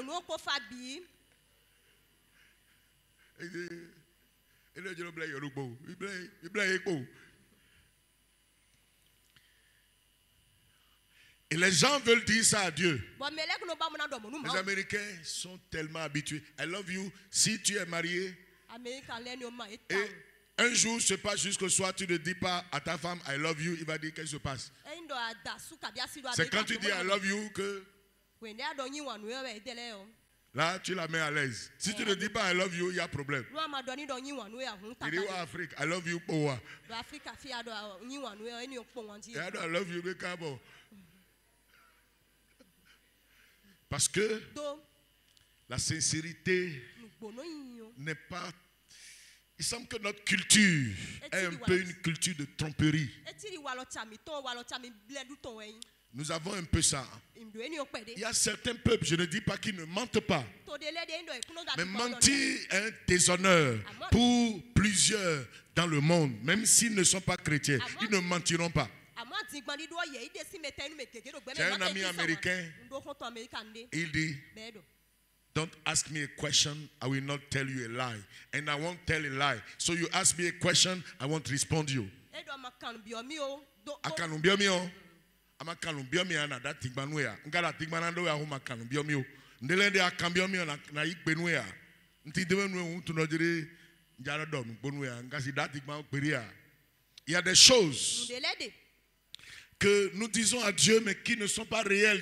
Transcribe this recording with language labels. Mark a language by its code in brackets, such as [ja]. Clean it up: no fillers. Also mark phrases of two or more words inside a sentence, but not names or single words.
[fr] Et les gens veulent dire ça à Dieu. Les Américains sont tellement habitués. [en] I love you. [fr] Si tu es marié, et un jour se passe jusqu'au soir, tu ne dis pas à ta femme [en] I love you, [fr] il va dire qu'est-ce qui se passe. C'est quand tu dis [en] I love you [fr] que là tu la mets à l'aise. Si tu ne dis pas [en] I love you, [fr] il y a problème. Il dit en Afrique, [en] I love you [fr] pour [en] I love you because [fr] parce que la sincérité n'est pas... Il semble que notre culture est un peu une culture de tromperie. Nous avons un peu ça. Il y a certains peuples, je ne dis pas qu'ils ne mentent pas. Mais mentir est un déshonneur pour plusieurs dans le monde. Même s'ils ne sont pas chrétiens, ils ne mentiront pas. J'ai un ami américain, il dit, [en] don't ask me a question, I will not tell you a lie. And I won't tell a lie. So you ask me a question, I won't respond to you. [fr] Il y a des choses que nous disons à Dieu mais qui ne sont pas réels.